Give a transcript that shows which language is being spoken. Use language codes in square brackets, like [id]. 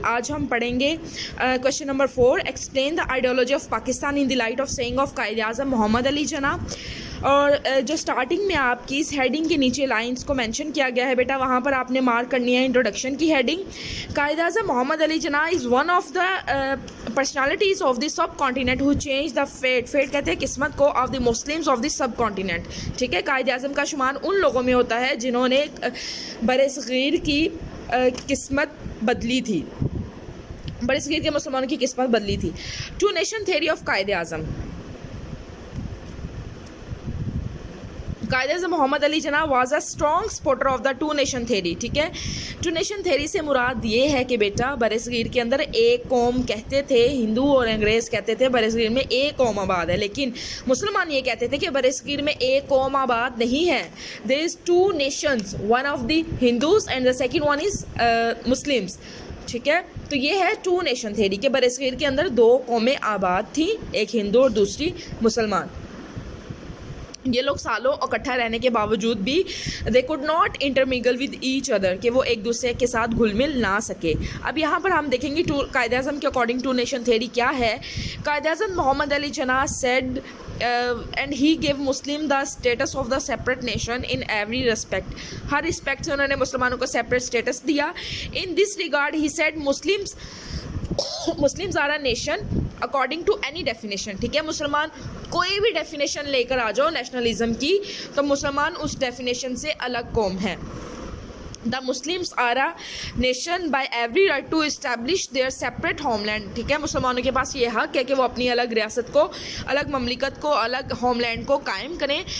[ur] آج ہم پڑھیں گے [en] Question number 4. Explain the ideology of Pakistan in the light of saying of Quaid Azam Muhammad Ali Jinnah. [ur] اور جو اسٹارٹنگ میں آپ کی اس ہیڈنگ کے نیچے لائنس کو مینشن کیا گیا ہے بیٹا, وہاں پر آپ نے مارک کرنی ہے انٹروڈکشن کی heading. [en] Quaid Azam Muhammad Ali Jinnah is one of the personalities of the subcontinent who change the fate. Fate [ur] کہتے ہیں قسمت کو, [en] Of the Muslims of the subcontinent. [ur] ٹھیک ہے, قائد اعظم کا شمار ان لوگوں میں ہوتا ہے جنہوں نے بر صغیر کی قسمت بدلی تھی, بر صغیر کے مسلمانوں کی قسمت بدلی تھی. [en] Two nation theory of Quaid Azam. Quaid Azam Muhammad Ali Jinnah was a strong supporter of the two nation theory. [ur] ٹھیک ہے, ٹو نیشن تھیوری سے مراد یہ ہے کہ بیٹا بر صغیر کے اندر ایک قوم کہتے تھے, ہندو اور انگریز کہتے تھے بر صغیر میں ایک قوم آباد ہے, لیکن مسلمان یہ کہتے تھے کہ بر صغیر میں ایک قوم آباد نہیں ہے. [en] There is two nations, one of the Hindus and the second one is Muslims. [ur] ٹھیک ہے, تو یہ ہے ٹو نیشن تھیوری کہ بر صغیر کے اندر دو قومیں آباد تھیں, ایک ہندو اور دوسری مسلمان. یہ لوگ سالوں اکٹھا رہنے کے باوجود بھی [en] they could not intermingle with each other, [ur] کہ وہ ایک دوسرے کے ساتھ گھل مل نہ سکے. اب یہاں پر ہم دیکھیں گے قائد اعظم کے اکارڈنگ ٹو نیشن تھیوری کیا ہے. [en] Quaid Azam Muhammad Ali Jinnah said and he gave Muslim the status of the separate nation in every respect. [ur] Hare respect سے انہوں نے مسلمانوں کو سیپریٹ اسٹیٹس دیا. [en] In this regard he said Muslims are a nation according to any definition. [ur] ٹھیک ہے, مسلمان کوئی بھی ڈیفینیشن لے کر آ جاؤ نیشنلزم کی, تو مسلمان اس ڈیفینیشن سے الگ قوم ہے. [en] The Muslims are a nation by every right to establish their separate homeland. [ur] ٹھیک ہے, مسلمانوں کے پاس یہ حق ہے کہ وہ اپنی الگ ریاست کو, الگ مملکت کو, الگ ہوم لینڈ کو قائم کریں.